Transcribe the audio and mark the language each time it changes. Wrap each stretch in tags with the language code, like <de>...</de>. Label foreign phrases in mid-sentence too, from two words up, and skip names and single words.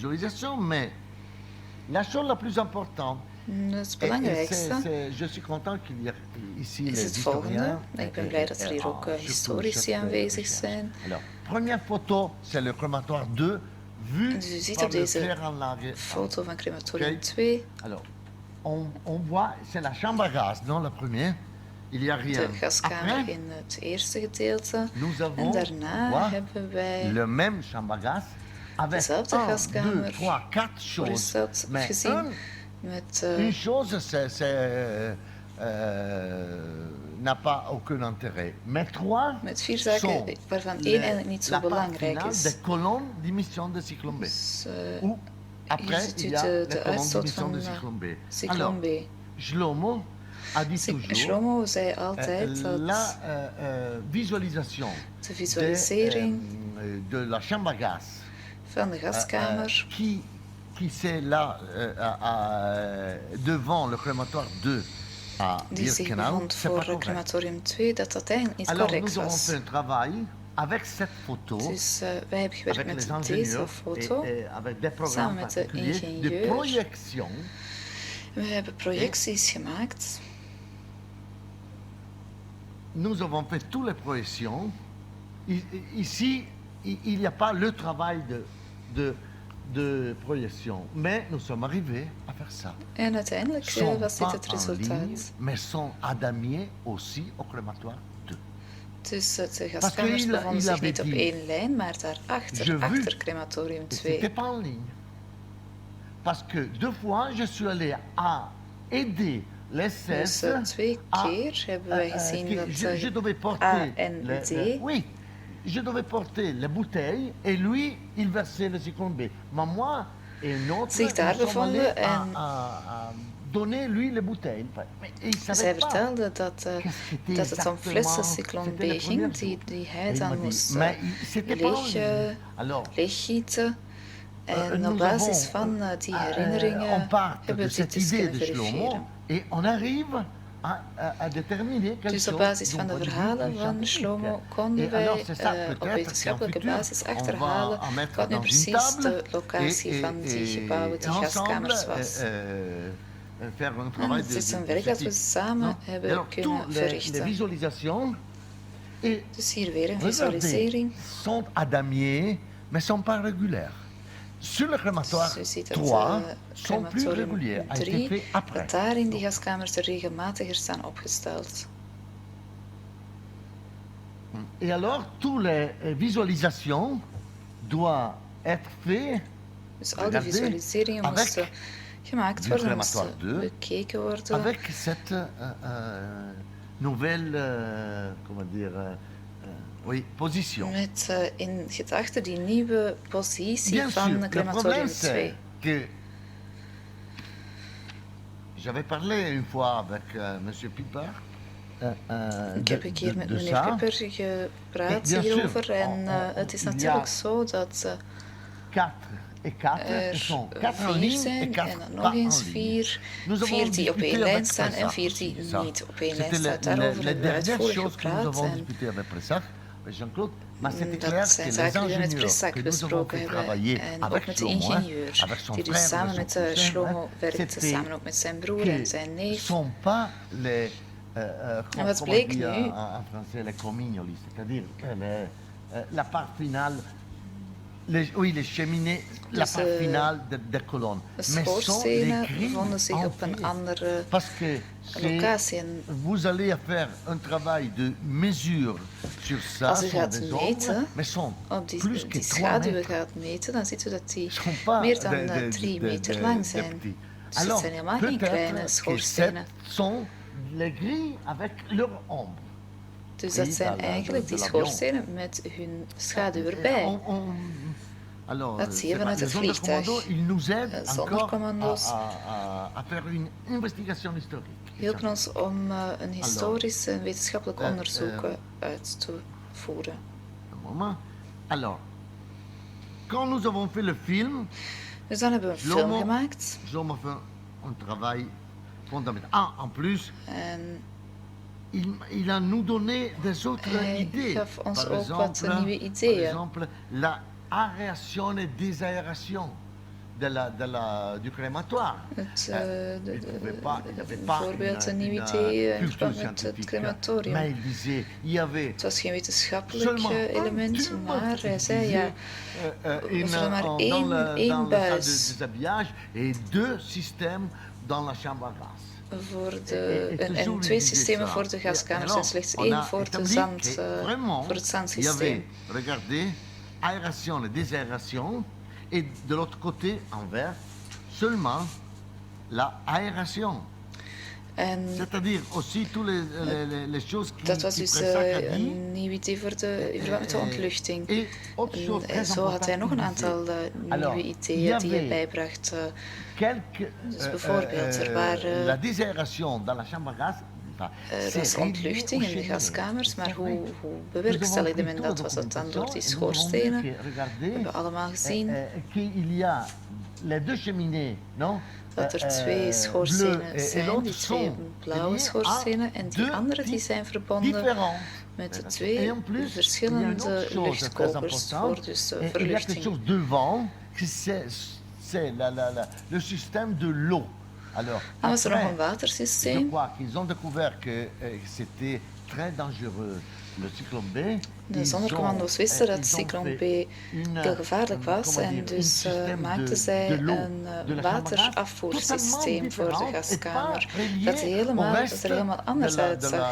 <nl>Het belangrijkste is het volgende. Ik ben blij dat er hier ook historici aanwezig zijn. Dus u ziet op deze foto van crematorium 2.</nl> <fr>On voit, c'est la chambre à gaz, non, la première. Il y a rien.</fr> <nl>De gaskamer in het eerste gedeelte. En daarna hebben wij</nl> <fr>le même chambre à gaz</fr> <nl>dezelfde gaskamer. Hoe is dat gezien? Met</nl> <fr>une chose, n'a pas aucun intérêt. Mais trois</fr> <nl>met 4 zaken waarvan 1 eigenlijk niet zo belangrijk is.</nl> <fr>De colonne d'émission de Cyclone B. Après, il y a</fr> <nl>de uitstoot van</nl> <fr>Cyclone B. Shlomo a dit toujours,</fr> <nl>Shlomo zei altijd dat de visualisering</nl> <fr>de la chambre à gaz</fr> <nl>van de gaskamer</nl> <fr>qui c'est là devant le crématoire 2 à</fr> <nl>die zich bevond voor crematorium 2, dat eigenlijk niet correct was.</nl> <fr>Avec cette photo,</fr> <nl>dus wij hebben gewerkt met deze foto, samen met de ingenieur. We hebben projecties gemaakt.</nl> <fr>Nous avons fait toutes les projections. Ici, il n'y a pas le travail de projection, mais nous sommes arrivés à faire ça.</fr> <nl>En uiteindelijk was dit het resultaat.</nl> <fr>Mais sont adamiers aussi au crématoire 2.</fr> <nl>Dus de gaskamers bevonden zich niet op 1 lijn, maar daarachter, achter crematorium 2.</nl> <fr>C'était pas en ligne. Parce que 2 fois, je suis allé à aider les</fr> <nl>dus 2 keer hebben wij gezien dat A en D...</nl> <fr>Oui, je devais porter les bouteilles et lui, il versait le Cyclone B. Mais moi et une autre,</fr> <nl>zich daar bevonden en...</nl> <fr>donner lui les bouteilles.</fr> <nl>Zij vertelde dat het om flessen Cyclone B ging, die hij dan moest leeggieten. En op basis van die herinneringen hebben we dit dus kunnen verifiëren. Dus op basis van de verhalen van Shlomo konden wij op wetenschappelijke basis achterhalen wat nu precies de locatie van die gebouwen, die gaskamers was. Het is een werk dat we samen hebben kunnen verrichten. Dus hier weer een visualisering.</nl> <fr>Sont adamiers, mais sont pas régulaires. Sur le crématoire 3 sont plus réguliers. A été fait après.</fr> <nl>Dat daar in die gaskamers er regelmatiger staan opgesteld.</nl> <fr>Et alors, toutes les visualisations doivent être faites.</fr> <nl>Dus al die visualiseringen moesten gemaakt worden, moesten bekeken worden.</nl> <fr>Avec cette nouvelle, comment dire, oui, position.</fr> <nl>Met in gedachten die nieuwe positie van crematorium 2.</nl> <fr>J'avais parlé une fois avec monsieur Piper.</fr> <nl>Ik heb een keer met meneer Piper gepraat hierover en het is natuurlijk zo dat er 4 zijn en dan nog eens 4 die op 1 lijn staan en 4 die niet op 1 lijn staan. Daarover hebben we uitvoerig gepraat en dat zijn zaken die we met Pressak besproken hebben en ook met de ingenieur, die dus samen met Shlomo werkte, samen ook met zijn broer en zijn neef. En wat bleek nu?</nl> <fr>La part finale, les cheminées, la part finale des colonnes.</fr> <nl>De schoorstenen bevonden zich op een andere locatie.</nl> <fr>Vous allez faire un travail de mesure sur ça.</fr> <nl>Als u gaat meten, op die schaduwen gaat meten, dan ziet u dat die meer dan 3 meter lang zijn. Dus het zijn helemaal geen kleine schoorstenen.</nl> <fr>Les grilles avec leur ombre.</fr> <nl>Dus dat zijn eigenlijk die schoorstenen met hun schaduw erbij. Dat zie je vanuit het vliegtuig. Zondercommando's hielpen ons om een historisch en wetenschappelijk onderzoek uit te voeren.</nl> <fr>Alors, quand nous avons fait le film,</fr> <nl>dus dan hebben we een film gemaakt.</nl> <fr>Shlomo fait un travail fondamental. En plus, il a nous donné des autres idées.</fr> <nl>Gaf ons ook wat nieuwe ideeën.</nl> <fr>Par exemple, la aération, désaération du crématoire.</fr> <nl>Bijvoorbeeld een nieuw idee in verband met het crematorium. Het was geen wetenschappelijk element, maar hij zei ja, we zullen maar één buis en 2 systemen voor de gaskamers en slechts 1 voor het zandsysteem.</nl> <fr>Aération et désaération, et de l'autre côté, en vert, seulement la aération. C'est-à-dire aussi tous les choses qui</fr> <nl>dat was dus een nieuw idee in verband met de ontluchting. En zo had hij nog een aantal nieuwe ideeën die hij bijbracht. Dus bijvoorbeeld, er waren...</nl> <fr>La désaération dans la chambre à gaz.</fr> <nl>Er was ontluchting in de gaskamers, maar hoe bewerkstelligde men dat? Was dat dan door die schoorstenen? We hebben allemaal gezien dat er 2 schoorstenen zijn, die 2 blauwe schoorstenen, en die andere die zijn verbonden met de 2 verschillende luchtkokers voor dus verluchting.</nl> <fr>Le système de l'eau. Alors,</fr> <nl>dan was er nog een watersysteem.</nl> <fr>Je crois qu'ils ont découvert que c'était très dangereux, le cyclone B.</fr> <nl>De zondercommando's wisten dat cyclone B heel gevaarlijk was en dus maakten zij een waterafvoersysteem voor de gaskamer dat er helemaal anders uitzag.</nl>